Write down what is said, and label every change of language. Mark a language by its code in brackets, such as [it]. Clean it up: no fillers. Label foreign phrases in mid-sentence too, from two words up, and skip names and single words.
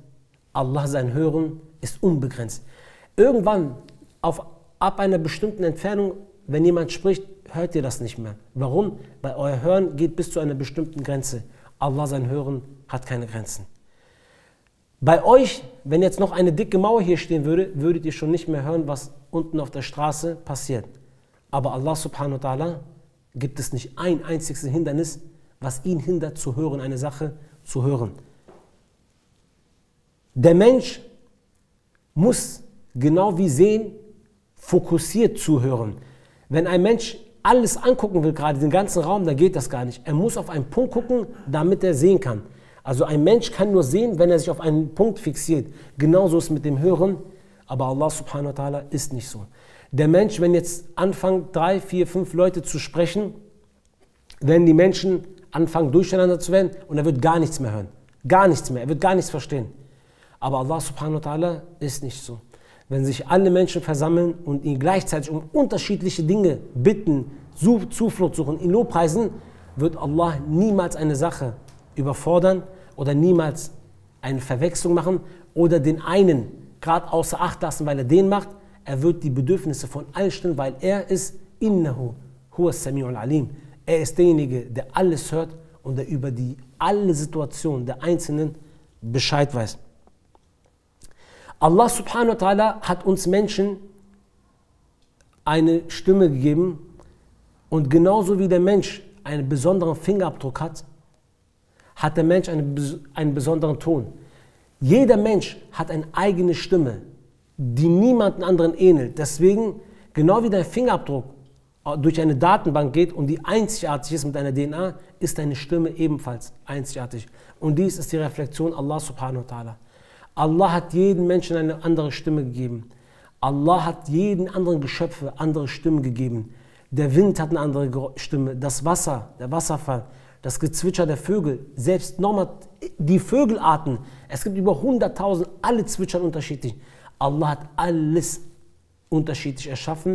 [de] Allah, sein Hören, ist unbegrenzt. Irgendwann, ab einer bestimmten Entfernung, wenn jemand spricht, hört ihr das nicht mehr. Warum? Weil euer Hören geht bis zu einer bestimmten Grenze. Allah, sein Hören, hat keine Grenzen. Bei euch, wenn jetzt noch eine dicke Mauer hier stehen würde, würdet ihr schon nicht mehr hören, was unten auf der Straße passiert. Aber Allah [ar] سبحانه وتعالى [de] gibt es nicht ein einziges Hindernis, was ihn hindert zu hören, eine Sache zu hören. Der Mensch muss genau wie sehen, fokussiert zuhören. Wenn ein Mensch alles angucken will, gerade den ganzen Raum, dann geht das gar nicht. Er muss auf einen Punkt gucken, damit er sehen kann. Also ein Mensch kann nur sehen, wenn er sich auf einen Punkt fixiert. Genauso ist es mit dem Hören, aber Allah [ar] سبحانه وتعالى [de] ist nicht so. Der Mensch, wenn jetzt anfangen 3, 4, 5 Leute zu sprechen, werden die Menschen anfangen durcheinander zu werden und er wird gar nichts mehr hören. Gar nichts mehr, er wird gar nichts verstehen. Aber Allah [ar] سبحانه وتعالى [de] ist nicht so. Wenn sich alle Menschen versammeln und ihn gleichzeitig um unterschiedliche Dinge bitten, Zuflucht suchen, ihn lobpreisen, wird Allah niemals eine Sache überfordern oder niemals eine Verwechslung machen oder den einen gerade außer Acht lassen, weil er den macht. Er wird die Bedürfnisse von allen stillen, weil er ist [ar] إنه هو السميع العليم. [de] Er ist derjenige, der alles hört und der über alle Situationen der Einzelnen Bescheid weiß. Allah [ar] سبحانه وتعالى [de] hat uns Menschen eine Stimme gegeben und genauso wie der Mensch einen besonderen Fingerabdruck hat, hat der Mensch einen besonderen Ton. Jeder Mensch hat eine eigene Stimme, die niemandem anderen ähnelt. Deswegen, genau wie dein Fingerabdruck durch eine Datenbank geht und die einzigartig ist mit deiner DNA, ist deine Stimme ebenfalls einzigartig. Und dies ist die Reflexion Allah [ar] سبحانه وتعالى. [de] Allah hat jedem Menschen eine andere Stimme gegeben. Allah hat jedem anderen Geschöpfe andere Stimmen gegeben. Der Wind hat eine andere Stimme, das Wasser, der Wasserfall, das Gezwitscher der Vögel, selbst nochmal die Vögelarten. Es gibt über 100.000, alle zwitschern unterschiedlich. Allah hat alles unterschiedlich erschaffen.